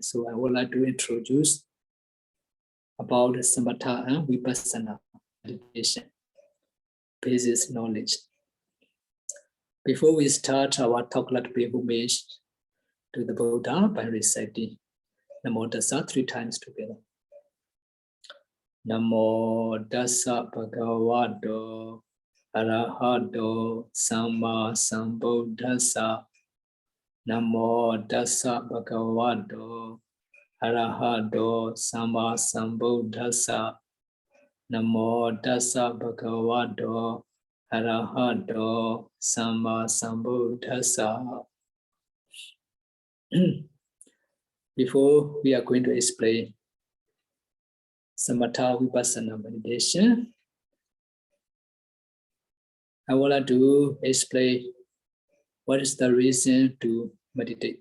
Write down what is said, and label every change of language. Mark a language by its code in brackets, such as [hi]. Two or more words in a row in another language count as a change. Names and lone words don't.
[en] So I would like to introduce about samtha and vippasana meditation, basic knowledge. Before we start our talk, let me homage to the Buddha by reciting [pi] Namo Tassa [en] 3 times together. [pi] Namo Tassa Bhagavato Arahato Samma Sambuddhassa. Namo Tassa Bhagavato Arahato Samma Sambuddhassa. Namo Tassa Bhagavato Arahato Samma Sambuddhassa. [en] Before we are going to explain samatha vipassana meditation, I would like to explain what is the reason to meditate.